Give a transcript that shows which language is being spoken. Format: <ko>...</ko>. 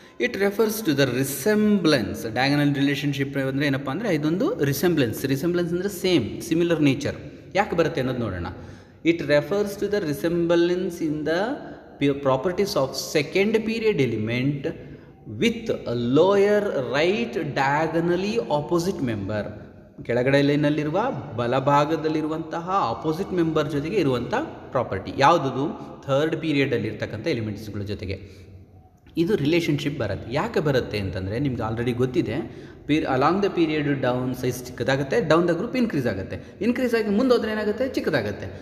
<en>It refers to the resemblance.</en> <kn>Diagonal relationship ಅಂದರೆ ಏನಪ್ಪ ಅಂದರೆ ಇದೊಂದು ರಿಸೆಂಬ್ಲೆನ್ಸ್ ಅಂದರೆ ಸೇಮ್, ಸಿಮಿಲರ್ ನೇಚರ್. ಯಾಕೆ ಬರುತ್ತೆ ಅನ್ನೋದು ನೋಡೋಣ.</kn> <en>It refers to the resemblance in the properties of second period element with a lower right diagonally opposite member.</en> <kn>ಕೆಳಗಡೆ ಲೈನಲ್ಲಿರುವ ಬಲಭಾಗದಲ್ಲಿರುವಂತಹ ಆಪೋಸಿಟ್ ಮೆಂಬರ್ ಜೊತೆಗೆ ಇರುವಂಥ ಪ್ರಾಪರ್ಟಿ ಯಾವುದದು? ಥರ್ಡ್ ಪೀರಿಯಡಲ್ಲಿರ್ತಕ್ಕಂಥ ಎಲಿಮೆಂಟ್ಸ್ಗಳ ಜೊತೆಗೆ ಇದು ರಿಲೇಷನ್ಶಿಪ್ ಬರುತ್ತೆ. ಯಾಕೆ ಬರುತ್ತೆ ಅಂತಂದರೆ ನಿಮ್ಗೆ ಆಲ್ರೆಡಿ ಗೊತ್ತಿದೆ, along the period down size ಚಿಕ್ಕದಾಗುತ್ತೆ, down the group increase ಆಗಿ ಮುಂದೆ ಹೋದ್ರೆ ಏನಾಗುತ್ತೆ? ಚಿಕ್ಕದಾಗುತ್ತೆ.</kn>